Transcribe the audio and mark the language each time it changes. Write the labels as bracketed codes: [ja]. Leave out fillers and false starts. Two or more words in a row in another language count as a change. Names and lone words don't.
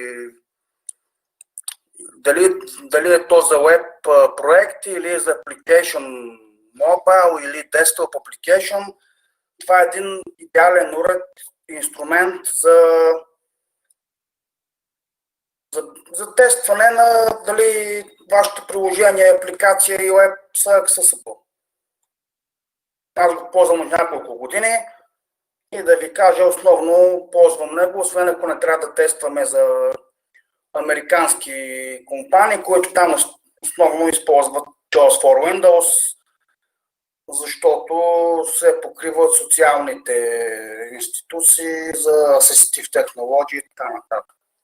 [bg] Дали е то за web проект или за [en] application mobile [bg] или [en] desktop application, [bg] това е един идеален уред, инструмент за тестване на дали вашето приложение, апликация и web са accessible. Аз го ползвам от няколко години и да ви кажа, основно ползвам него, освен ако не трябва да тестваме за американски компании, които там основно използват JAWS for Windows, защото се покриват социалните институции за assistive технологии и така нататък.